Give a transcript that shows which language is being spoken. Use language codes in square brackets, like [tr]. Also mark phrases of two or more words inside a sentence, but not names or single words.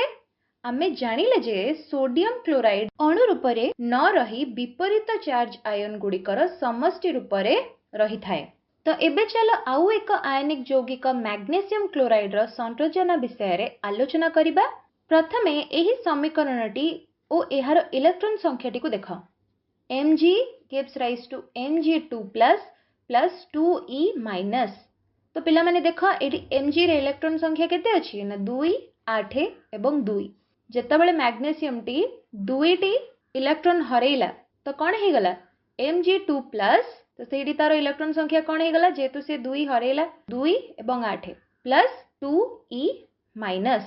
[or] ଆମେ ଜାଣିଲେ ଯେ ସୋଡିୟମ କ୍ଲୋରାଇଡ ଅଣୁ ରୂପରେ ନ ରହି ବିପରୀତ ଚାର୍ଜ ଆୟନ ଗୁଡ଼ିକର ସମଷ୍ଟି ରୂପରେ ରହିଥାଏ। ତ ଏବେ ଚାଲ ଆଉ ଏକ ଆୟନିକ ଯୌଗିକ ମ୍ୟାଗ୍ନେସିୟମ କ୍ଲୋରାଇଡର ସଂରଚନା ବିଷୟରେ ଆଲୋଚନା କରିବା। ପ୍ରଥମେ ଏହି ସମୀକରଣଟି ଓ ଏହାର ଇଲେକ୍ଟ୍ରନ୍ ସଂଖ୍ୟାଟିକୁ ଦେଖ। [en] Mg gives rise to Mg2 plus plus 2E minus। [or] ତ ପିଲାମାନେ ଦେଖ ଏଠି Mg ରେ ଇଲେକ୍ଟ୍ରନ୍ ସଂଖ୍ୟା କେତେ ଅଛି ନା 2, 8 ଏବଂ 2। ଯେତେବେଳେ ମ୍ୟାଗ୍ନେସିୟମଟି ଦୁଇଟି ଇଲେକ୍ଟ୍ରନ୍ ହରେଇଲା ତ କ'ଣ ହେଇଗଲା Mg2 plus। ତ ସେଇଠି ତାର ଇଲେକ୍ଟ୍ରନ୍ ସଂଖ୍ୟା କ'ଣ ହେଇଗଲା ଯେହେତୁ ସେ 2 ହରେଇଲା 2 ଏବଂ 8 ପ୍ଲସ୍ 2E ମାଇନସ୍।